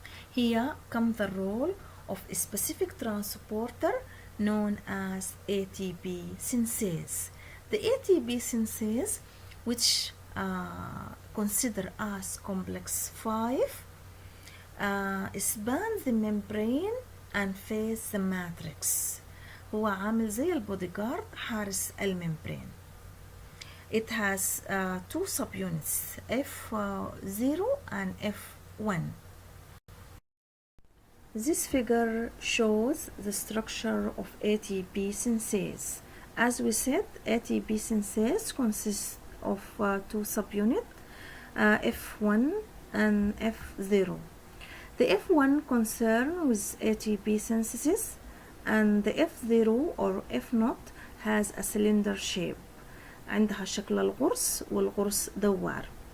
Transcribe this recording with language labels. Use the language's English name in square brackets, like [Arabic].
[English] Here comes the role of a specific transporter known as ATP synthase. The ATP synthase, which consider as complex 5, spans the membrane and face the matrix. [Arabic] هو عامل زي البودي جارد حارس الممبرين. [English] It has 2 subunits, F0 and F1. This figure shows the structure of ATP synthase. As we said, ATP synthase consists of 2 subunits, F1 and F0. The F1 concern with ATP synthesis, and the F0 or F0 has a cylinder shape. [Arabic] عندها شكل القرص والقرص دوار.